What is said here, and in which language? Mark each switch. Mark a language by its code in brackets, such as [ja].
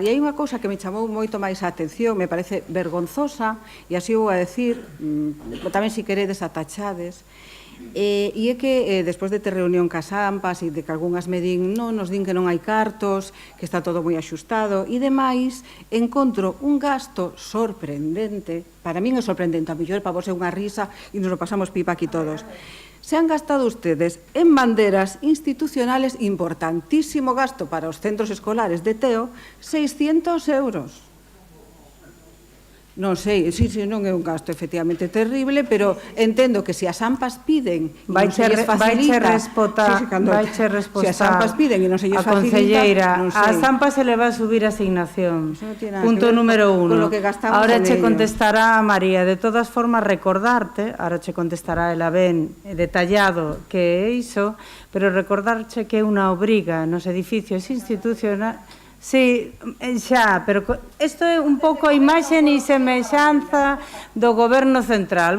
[gl] E hai unha cousa que me chamou moito máis a atención, me parece vergonzosa, e así vou a decir, tamén se queredes a tachades, e é que despois de ter reunión cas AMPAs e de que algunhas me din nos din que non hai cartos, que está todo moi axustado e demais, encontro un gasto sorprendente, para min é sorprendente, a mellor para vos é unha risa e [es] nos lo pasamos pipa [gl] aquí todos. [es] Se han gastado ustedes en banderas institucionales, importantísimo gasto [gl] para os centros escolares [es] de Teo, 600 euros. [gl] Non sei, non é un gasto efectivamente terrible, pero entendo que se as AMPAs piden e non se lles facilita... Vaiche respostar se as AMPas piden e non se lles facilita, concelleira, non sei. [es] As AMPas se le va a subir a asignación. Punto número 1. [gl] Ahora che contestará María. De todas formas, recordarte, ahora che contestará ela ben detallado que é iso, pero recordarche que é unha obriga nos edificios institucionais. Sí, xa, pero isto é un pouco a imaxe e semexanza do goberno central.